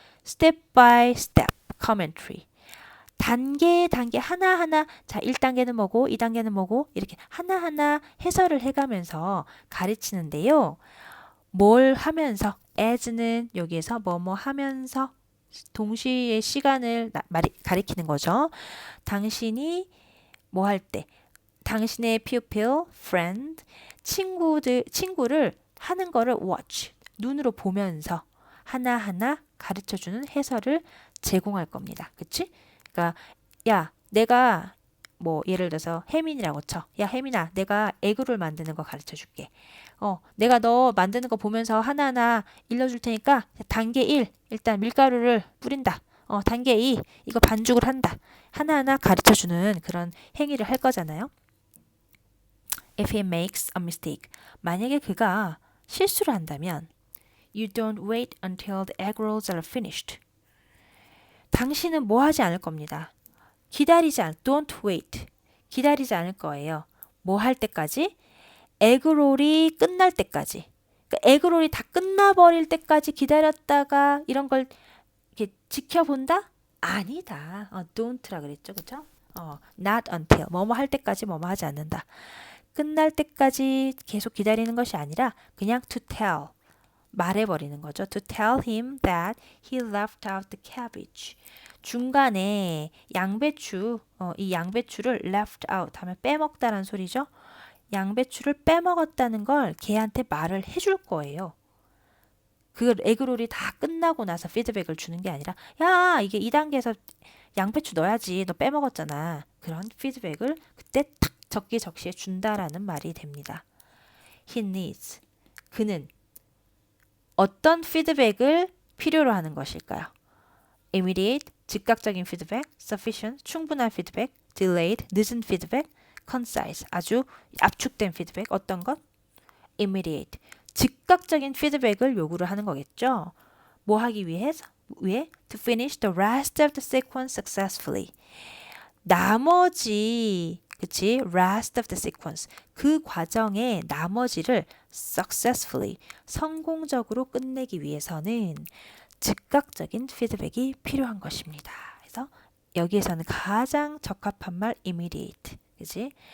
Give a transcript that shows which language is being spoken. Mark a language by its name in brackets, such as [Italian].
[English] step by step commentary. [Korean] 단계 하나하나 자 1단계는 뭐고 2단계는 뭐고 이렇게 하나하나 해설을 해가면서 가르치는데요. 뭘 하면서 as는 여기에서 뭐뭐 하면서 동시에 시간을 가리키는 거죠. 당신이 뭐 할 때 당신의 pupil, friend, 친구를 하는 거를 watch, 눈으로 보면서 하나하나 가르쳐주는 해설을 제공할 겁니다. 그치? 그러니까 야 내가 뭐 예를 들어서 혜민이라고 쳐. 야 혜민아 내가 에그롤 만드는 거 가르쳐 줄게. 내가 너 만드는 거 보면서 하나하나 일러줄 테니까 단계 1 일단 밀가루를 뿌린다. 단계 2 이거 반죽을 한다. 하나하나 가르쳐 주는 그런 행위를 할 거잖아요. [English] If he makes a mistake [Korean] 만약에 그가 실수를 한다면 [English] You don't wait until the egg rolls are finished. [Korean] 당신은 뭐 하지 않을 겁니다. [English] don't wait. [Korean] 기다리지 않을 거예요. 뭐 할 때까지? 에그롤이 끝날 때까지. 그러니까 에그롤이 다 끝나버릴 때까지 기다렸다가 이런 걸 이렇게 지켜본다? 아니다. don't라 그랬죠. 그쵸? not until 뭐뭐 할 때까지 뭐뭐 하지 않는다. 끝날 때까지 계속 기다리는 것이 아니라 그냥 to tell 말해버리는 거죠. [English] To tell him that he left out the cabbage. [Korean] 중간에 양배추, 이 양배추를 left out 하면 빼먹다란 소리죠. 양배추를 빼먹었다는 걸 걔한테 말을 해줄 거예요. 그 에그롤이 다 끝나고 나서 피드백을 주는 게 아니라 야 이게 2단계에서 양배추 넣어야지 너 빼먹었잖아. 그런 피드백을 그때 탁 적기적시에 준다라는 말이 됩니다. [English] He needs. [Korean] 그는 어떤 피드백을 필요로 하는 것일까요? Immediate, 즉각적인 피드백, sufficient, 충분한 피드백, delayed, 늦은 피드백, concise, 아주 압축된 피드백, 어떤 것? Immediate, 즉각적인 피드백을 요구를 하는 거겠죠. 뭐 하기 위해서? [English] To finish the rest of the sequence successfully. [Korean] 나머지 그치? [English] Rest of the sequence. [Korean] 그 과정의 나머지를 successfully, 성공적으로 끝내기 위해서는 즉각적인 피드백이 필요한 것입니다. 그래서 여기에서는 가장 적합한 말 immediate. 그치?